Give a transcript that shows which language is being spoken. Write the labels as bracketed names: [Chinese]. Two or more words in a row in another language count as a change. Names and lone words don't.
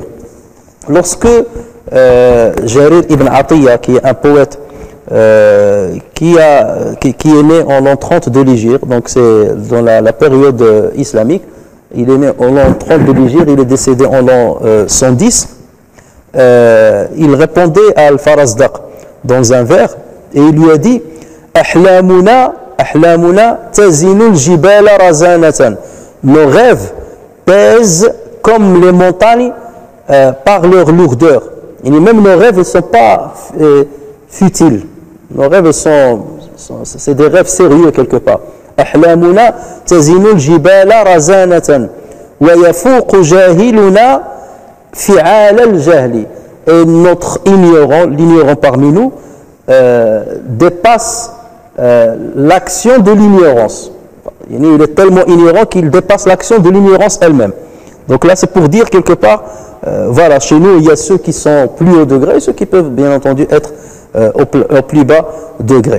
[French] Lorsque Jarir ibn Atiyya, qui est un poète qui est né en l'an 30 de l'Hégire, donc c'est dans la période islamique. Il est né en l'an 30 de l'Hégire, il est décédé en l'an 110. Il répondait à Al-Farazdaq dans un vers et il lui a dit [Arabic] أحلامنا تزن الجبال رزانة. [French] Nos rêves pèsent comme les montagnes par leur lourdeur. Et même nos rêves ne sont pas futiles. Nos rêves c'est des rêves sérieux quelque part. [Arabic] أحلامنا تزن الجبال رزانة ويفوق جاهلنا فعال الجهل. [French] Et notre l'ignorant parmi nous dépasse l'action de l'ignorance. Il est tellement ignorant qu'il dépasse l'action de l'ignorance elle-même. Donc là c'est pour dire quelque part, voilà, chez nous il y a ceux qui sont plus haut degré et ceux qui peuvent bien entendu être au plus bas degré.